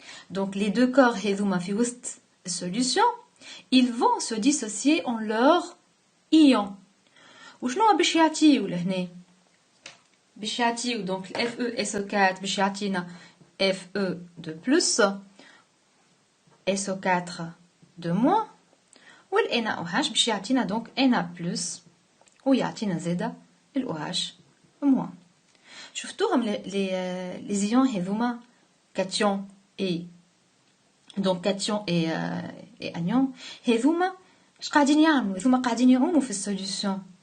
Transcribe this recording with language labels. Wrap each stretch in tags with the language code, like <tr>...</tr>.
<ar>دونك لي دو كور هذوما في وسط السوليوشن</ar> <fr>ils vont se dissocier en leur ion.</fr> <ar>وشنو باش يعطيو لهنا؟ باش يعطيو دونك FeSO4 باش يعطينا</ar> <fr>Fe de plus, SO4 de moins, ou le NaOH</fr> <ar>باش يعطينا</ar> <fr>donc Na+</fr> <ar>ويعطينا زاده ال OH moins. شفتوهم les ions هذوما</ar> <fr>cation et donc cation et anion</fr> <ar>هذوما اش قاعدين يعملوا؟ هذوما قاعدين يعوموا في السوليوشن.</ar>